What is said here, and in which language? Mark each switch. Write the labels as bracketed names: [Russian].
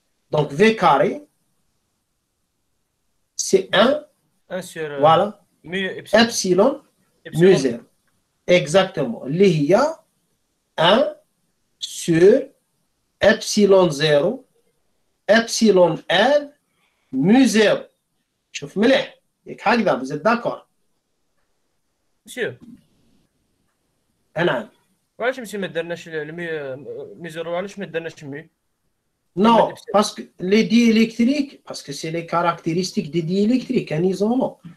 [French] Donc V carré, c'est 1 sur voilà, mu epsilon mu 0. Exactement. [Arabic] اللي هي [French] 1 sur epsilon 0 epsilon R mu 0. [Arabic] شوف مليح ياك هكذا [French] vous êtes d'accord؟ مسيو [Arabic] نعم. وعلاش مسيو ما درناش مي 0 علاش ما درناش مي؟ [French] Non, parce que les diélectriques, parce que c'est les caractéristiques des diélectriques, un isolant.